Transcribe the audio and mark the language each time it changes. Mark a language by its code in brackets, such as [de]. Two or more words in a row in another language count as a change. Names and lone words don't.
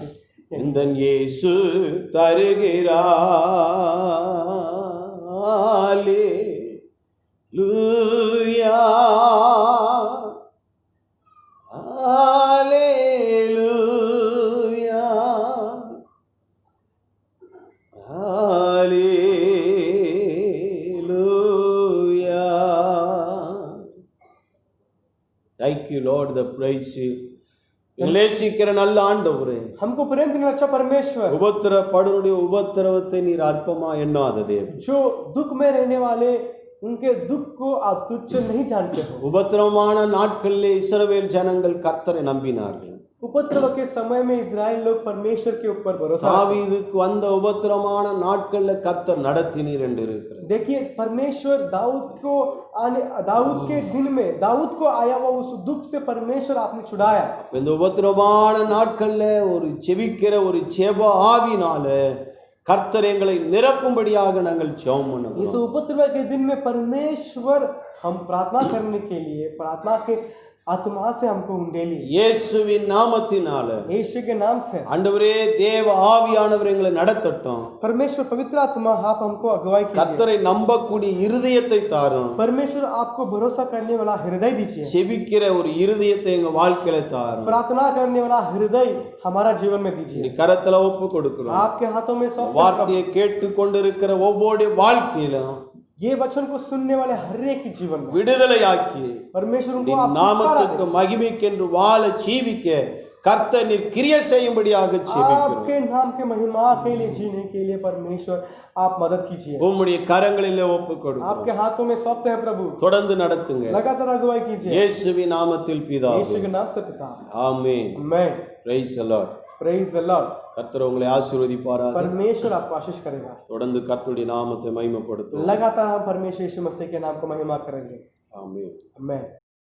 [ta] எந்த இயேசு தருகிறார். அல்லேலூயா. அல்லேலூயா. [en] Hallelujah. Thank you, Lord, the praise you. [ta] நேசிக்கிற நல்ல ஆண்டவரே, [hi] हमको प्रेम करने अच्छा परमेश्वर, [ta] உபத்திரப்படுடைய உபத்திரவத்தை நீர் அற்பமா எண்ணாத தேவன். [hi] जो दुख में रहने वाले उनके दुख को आप तुच्छ नहीं जानते हो. [ta] உபத்திரவமான நாட்களிலே இஸ்ரவேல் ஜனங்கள் கர்த்தரை நம்பினார்கள். [hi] उपद्रव के समय में इजराइल लोग परमेश्वर के ऊपर भरोसा. [ta] தாவீதுக்கு வந்த உபத்திரவமான நாட்கள்ல கர்த்தர் நடத்தினீர் என்று இருக்கிறது. [hi] देखिए परमेश्वर दाऊद के दिन में दाऊद को आया हुआ उस दुख से परमेश्वर आपने छुड़ाया. [ta] இந்த உபத்திரவமான நாட்கள்ல ஒரு செபிக்கிற ஒரு செப ஆவினால கர்த்தர் எங்களை நிரப்பும்படியாக நாங்கள் ஜெபம் பண்ணுவோம். [hi] इस उपद्रव के दिन में परमेश्वर हम प्रार्थना करने के लिए प्रार्थना के आत्मा से हमको उंडेली. [ta] இயேசுவின் நாமத்தினால [hi] यीशु के नाम से [ta] ஆண்டவரே தேவ ஆவியானவர் எங்களை நடத்தட்டும். [hi] परमेश्वर पवित्र आत्मा आप हमको अगुवाई कीजिए. [ta] கர்த்தரை நம்பக்கூடிய இருதயத்தை தாரும். [hi] परमेश्वर आपको भरोसा करने वाला हृदय दीजिए. [ta] செபிக்கிற ஒரு இருதயத்தை எங்க வாழ்க்கையில தாரும். [hi] प्रार्थना करने वाला हृदय हमारा जीवन में दीजिए. [ta] நீ கரத்துல ஒப்பு கொடுக்கிறோம். [hi] आपके हाथों में सौंप. [ta] வார்த்தையை கேட்டு கொண்டிருக்கிற ஒவ்வொரு வாழ்க்கையிலும் [hi] ये वचन को सुनने वाले हर एक के जीवन में [ta] விடுதலையாக்கி [hi] परमेश्वर उनको [ta] நாமத்துக்கு மகிமைக்கென்று வாழ ஜீவிக்க கர்த்தர் நீர் கிரியை செய்யும்படியாக ஜெபிக்கிறோம். [hi] आपके नाम के महिमा के लिए जीने के लिए परमेश्वर आप मदद कीजिए. [ta] உம்முடைய கரங்களிலே ஒப்பு கொடுக்கிறோம். [hi] आपके हाथों में सौंपते हैं प्रभु. [ta] தொடர்ந்து நடத்துங்க. [hi] लगातार अगुवाई कीजिए. [ta] இயேசுவின் நாமத்தில் பிதாவே. [hi] यीशु के नाम से पिता. [ta] ஆமென். [hi] आमेन. [en] Praise the Lord. Praise the Lord. [ta] கர்த்தர் உங்களை ஆசீர்வதிப்பாராக. [hi] परमेश्वर आपको आशीष करेगा. [ta] தொடர்ந்து கர்த்தருடைய நாமத்தை மகிமைப்படுத்துவோம். [hi] लगातार हम परमेश्वर यीशु मसीह के नाम को महिमा करेंगे. [ta] ஆமென். [hi] आमेन.